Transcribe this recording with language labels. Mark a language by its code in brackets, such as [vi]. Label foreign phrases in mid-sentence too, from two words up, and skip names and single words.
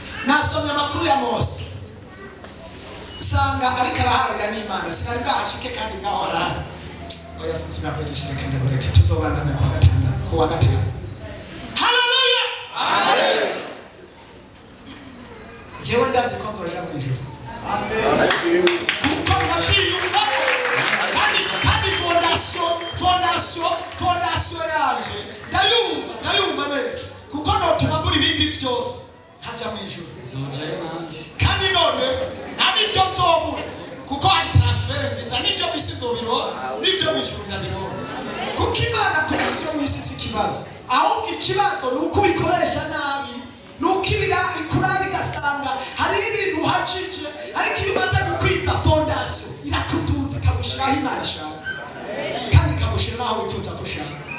[rn] nasomye amakuru ya Mose sanga ariko araharira n'Imana sinari bwahashike kandi ngaho arahari oya sinakwigisha kandi bureke tuzobandana ku wa gatanu. Haleluya, amen. Jewe ndazi ko nzoja mu ijuru, amen. Kuko ndavyiyumva kandi fondation yaje ndayumva neza kuko notuma mbura ibindi byose ntajya mu ijuru kandi none nta n'ibyo nzobura kuko hari transfer nziza n'ibyo mu isi nzobirora n'ibyo mu ijuru ndabirora kuko Imana kubyo mu isi si ikibazo ahubwo ikibazo ni uko ubikoresha nabi nuko ikura bigasanga hari ibintu uhacike ariko iyo umaze gukwiza fondation irakuduza ikagushiraho Imana ishaka kandi ikagushira naho wifuza gushaka.